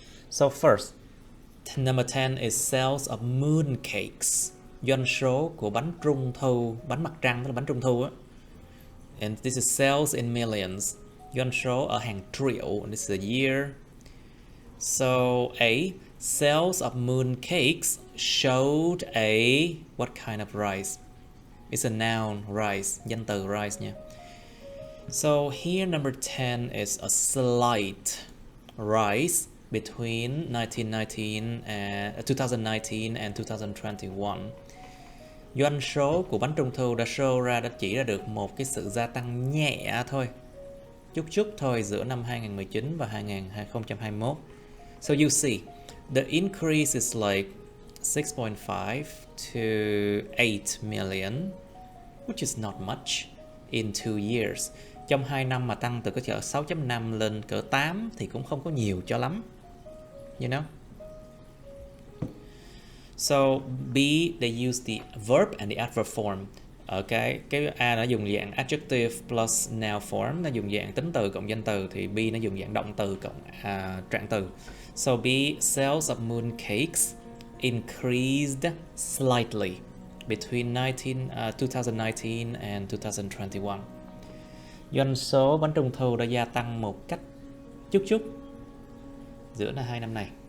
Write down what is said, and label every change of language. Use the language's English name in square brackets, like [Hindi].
[English] So first, number 10 is sales of mooncakes. [Vietnamese] Doanh số của bánh trung thu, bánh mặt trăng, tức là bánh trung thu á. [English] And this is sales in millions. [Vietnamese] Doanh số ở hàng triệu. [English] And this is a year. So A, sales of mooncakes showed a what kind of rise? It's a noun, rise, [Vietnamese] danh từ rise nha. [English] So here number 10 is a slight rise between 2019 and 2021. [Vietnamese] Doanh số của bánh trung thu đã show ra, đã chỉ ra được một cái sự gia tăng nhẹ thôi, chút thôi giữa năm 2019 và 2021. [English] So you see, the increase is like 6.5 to 8 million, which is not much in 2 years. [Vietnamese] Trong 2 năm mà tăng từ cái chợ 6.5 lên cỡ 8 thì cũng không có nhiều cho lắm. [English] You know? So B, they use the verb and the adverb form. [Vietnamese] Okay, cái A nó dùng dạng [English] adjective plus noun form, [Vietnamese] nó dùng dạng tính từ cộng danh từ, thì B nó dùng dạng động từ cộng trạng từ. [English] So B, sales of mooncakes increased slightly between 2019 and 2021. [Vietnamese] Doanh số bánh trung thu đã gia tăng một cách chút giữa 2 năm này.